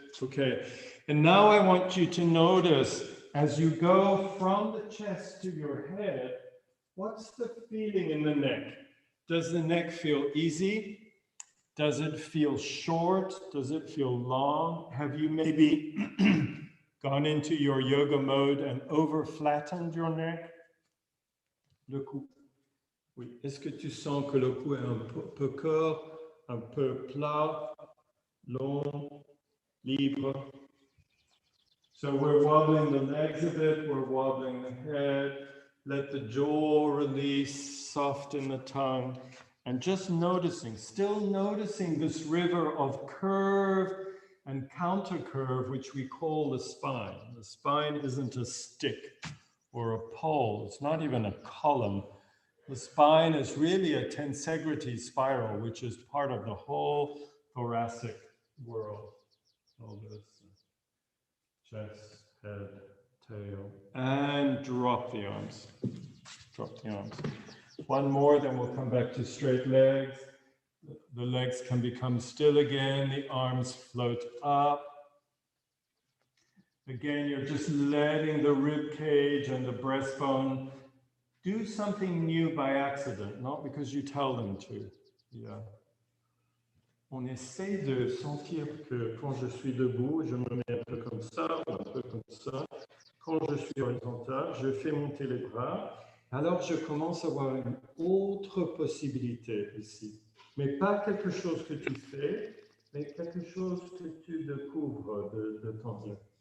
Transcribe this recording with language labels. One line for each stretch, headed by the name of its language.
English: Okay, and now I want you to notice as you go from the chest to your head, what's the feeling in the neck? Does the neck feel easy? Does it feel short? Does it feel long? Have you maybe gone into your yoga mode and over flattened your neck?
French: Le cou. Oui. Est-ce que tu sens que le cou est un peu court, un peu plat, long, libre?
English: So we're wobbling the legs a bit, we're wobbling the head. Let the jaw release, soften the tongue. And just noticing, still noticing this river of curve and counter curve, which we call the spine. The spine isn't a stick or a pole. It's not even a column. The spine is really a tensegrity spiral, which is part of the whole thoracic world. Shoulders, chest, head, tail, and drop the arms. Drop the arms. One more, then we'll come back to straight legs. The legs can become still again. The arms float up. Again, you're just letting the rib cage and the breastbone do something new by accident, not because you tell them to. Yeah.
French: On essaie de sentir que quand je suis debout, je me mets un peu comme ça, ou un peu comme ça. Quand je suis horizontal, je fais monter les bras. Alors, je commence à voir une autre possibilité ici. Mais pas quelque chose que tu fais, mais quelque chose que tu découvres de ton Dieu.